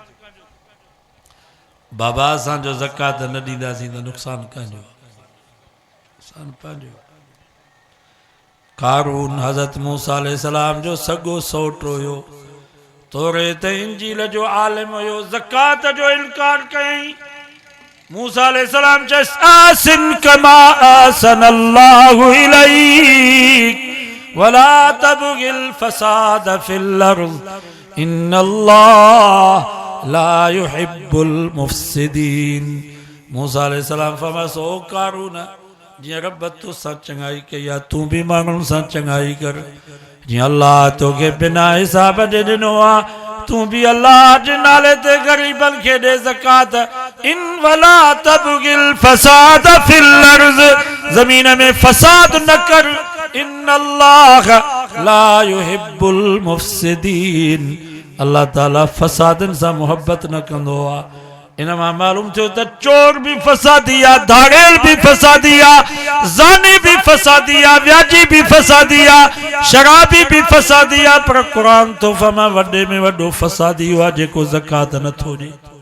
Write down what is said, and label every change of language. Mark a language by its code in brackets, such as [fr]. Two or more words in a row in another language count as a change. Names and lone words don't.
[sd] बाबा असांजो ज़कात न ॾींदासीं त नुक़सान कंहिंजो नुक़सान पंहिंजो कारून हज़रत मूसा अलैहिस्सलाम जो सॻो सौट हुयो तौरेत इंजील जो आलिम हुयो ज़कात जो इनकार कयईं मूसा अलैहिस्सलाम चयसि [ar] أحسن كما أحسن الله إليك ولا تبغ الفساد في الأرض إن الله لا يحب المفسدين [sd] मूसा अलैहिस्सलाम फरमायो कारून जिया रब तोसां चङाई कई आहे तूं भी माण्हुनि सां चङाई कर जिया अल्लाह तोखे बिना हिसाब जे ॾिनो आहे तूं भी अल्लाह जे नाले ते ग़रीबन खे ॾे ज़कात इन वला [ar] تبغ الفساد في الأرض [sd] ज़मीन में फसाद न कर [ar] إن الله لا يحب المفسدين [sd] अल्लाह ताला फसादन से मोहब्बत न कंदो आहे इन मां मालूम थियो त चोर भी फसादी आहे धाड़ेल भी फसादी आहे ज़ानी भी फसादी आहे व्याजी भी फसादी आहे शराबी भी फसादी आहे पर कुरान तो फमा वॾे में वॾो फसादी हुआ जेको ज़कात नथो ॾे